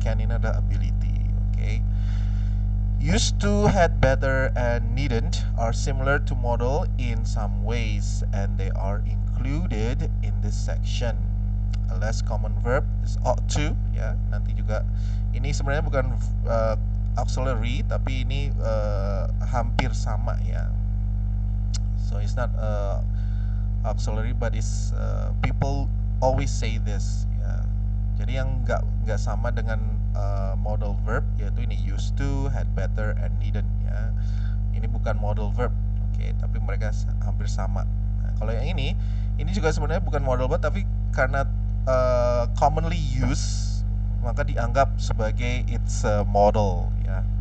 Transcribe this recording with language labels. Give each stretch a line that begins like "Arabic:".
Indonesian: Can ini adalah ability, oke.
English: Used to, had better, and needn't are similar to model in some ways, and they are included in this section. A less common verb is ought to ya.
Indonesian: Nanti juga ini sebenarnya bukan auxiliary, tapi ini hampir sama ya.
English: So it's not auxiliary, but it's people always say this ya.
Indonesian: Jadi yang nggak sama dengan modal verb yaitu ini used to, had better, and needn't ya. Ini bukan modal verb, oke, tapi mereka hampir sama. Nah, kalau yang ini juga sebenarnya bukan modal verb, tapi karena commonly used maka dianggap sebagai
English: it's a model
Indonesian: ya.